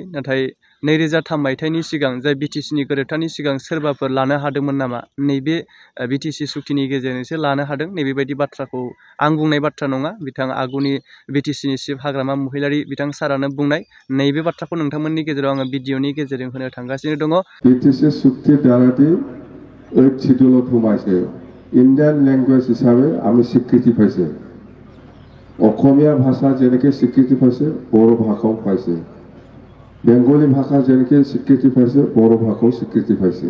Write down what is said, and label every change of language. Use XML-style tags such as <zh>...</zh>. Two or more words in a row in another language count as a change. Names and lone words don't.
<brx>नाथाय 2003 मायथाइनि सिगां जाय BTCनि गोरोबथानि सिगां सोरबाफोर लानो हादोंमोन नामा? नैबे BTC सुक्तिनि गेजेरजोंसो लानो हादों। नैबेबायदि बाथ्राखौ आं बुंनाय बाथ्रा नङा, बिथां आगुनि BTCनि चिफ हाग्रामा महिलारि बिथां सारानो बुंनाय। नैबे बाथ्राखौ नोंथांमोननि गेजेराव आङो भिडिअनि गेजेरजों होनो थांगासिनो दङ।</brx> <as>BTC চুক্তি দ্বারাটি 8 শিডিউলত সোমাইছে।</as> <en>Indian language</en> <as>হিচাপে আমি স্বীকৃতি পাইছে। অসমীয়া ভাষা যেনেকৈ স্বীকৃতি পাইছে বড়ো ভাষাও পাইছে। বেংগলী ভাষা যেনেকৈ স্বীকৃতি পাইছে বড়ো ভাষাও স্বীকৃতি পাইছে।</as>